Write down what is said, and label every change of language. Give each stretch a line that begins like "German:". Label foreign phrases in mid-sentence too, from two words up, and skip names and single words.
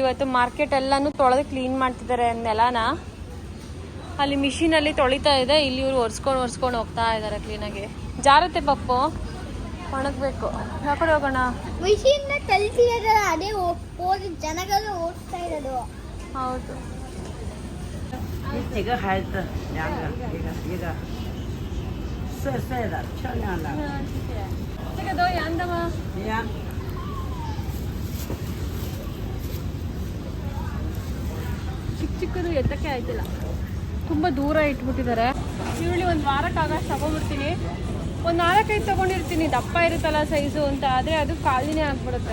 Kannada: ಇವತ್ತು ಮಾರ್ಕೆಟ್ ಎಲ್ಲಾನು ತೊಳೆದು ಕ್ಲೀನ್ ಮಾಡ್ತಿದ್ದಾರೆ ನೆಲನ. ಅಲ್ಲಿ ಮಿಷಿನಲ್ಲಿ ತೊಳಿತಾ ಇದೆ. ಇಲ್ಲಿ ಇವರು ಒರೆಸ್ಕೊಂಡು ಹೋಗ್ತಾ ಇದ್ದಾರೆ ಕ್ಲೀನಾಗಿ. ಜಾರತ್ತೆ ಪಪ್ಪು, ಒಣಗಬೇಕು. ಯಾಕಡೆ ಹೋಗೋಣ? ಮಿಷಿನ್ ಕಲಿಸಿದಾರಲ್ಲ, ಅದೇ ಜನಗಳು ಓಡಿಸ್ತಾ ಇರೋದು. ಹೌದು.
Chinese: 你几个孩子？2个，一个，帅的，漂亮的。这个都一样的吗？一样。
Kannada: ಚಿಕ್ಕದು ಎತ್ತಕ್ಕೆ ಆಯ್ತಿಲ್ಲ, ತುಂಬ ದೂರ ಇಟ್ಬಿಟ್ಟಿದ್ದಾರೆ. ಈರುಳ್ಳಿ ಒಂದು ವಾರಕ್ಕಾಗಷ್ಟು ತಗೊಂಡ್ಬಿಡ್ತೀನಿ. ಒಂದು 4-5 ತೊಗೊಂಡಿರ್ತೀನಿ, ದಪ್ಪ ಇರುತ್ತಲ್ಲ ಸೈಜು ಅಂತ. ಆದರೆ ಅದು ಖಾಲಿನೇ ಆಗಿಬಿಡುತ್ತೆ.